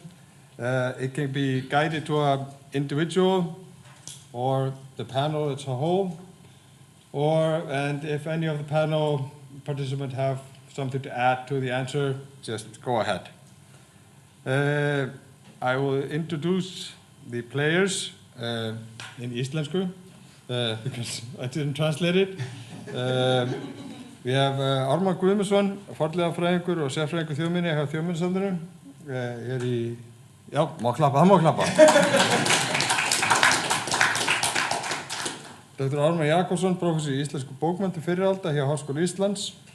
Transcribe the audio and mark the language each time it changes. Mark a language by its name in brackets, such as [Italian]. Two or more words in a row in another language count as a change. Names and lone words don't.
[English] It can be guided to an individual or the panel as a whole, and if any of the panel participants have something to add to the answer, just go ahead. I will introduce the players in íslensku. Because I didn't translate it. We have [Icelandic] Ármann Guðmundsson, fornleifafræðingur og sérfræðingur þjóðminja hjá Þjóðminjasafninu. Já, má klappa, það má klappa. Dr. Ármann Jakobsson, prófessor í íslensku bókmenntum fyrri alda hjá Háskóla Íslands.